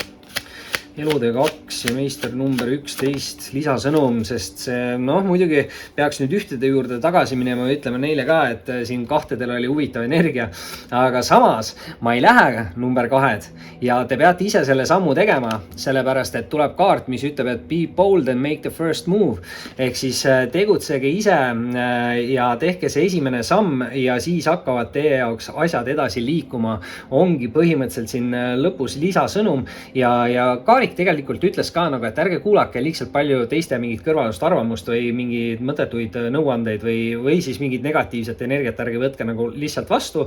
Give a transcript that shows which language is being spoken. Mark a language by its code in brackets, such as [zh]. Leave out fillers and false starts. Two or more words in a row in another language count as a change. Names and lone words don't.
[et] Elutee 2 ja meister number 11 lisasõnum, sest see muidugi peaks nüüd ühtede juurde tagasi minema ja ütleme neile ka, et siin 2-del oli huvitav energia, aga samas ma ei lähe number 2 ja te peate ise selle sammu tegema, sellepärast et tuleb kaart, mis ütleb, et [en] be bold and make the first move, [et] ehk siis tegutsege ise ja tehke see esimene samm ja siis hakkavad teie jaoks asjad edasi liikuma. Ongi põhimõtteliselt siin lõpus lisasõnum ja Kaarik tegelikult ütles ka nagu, et ärge kuulake liigselt palju teiste mingit kõrvalust arvamust või mingeid mõttetuid nõuandeid või siis mingit negatiivset energiat ärge võtke nagu lihtsalt vastu.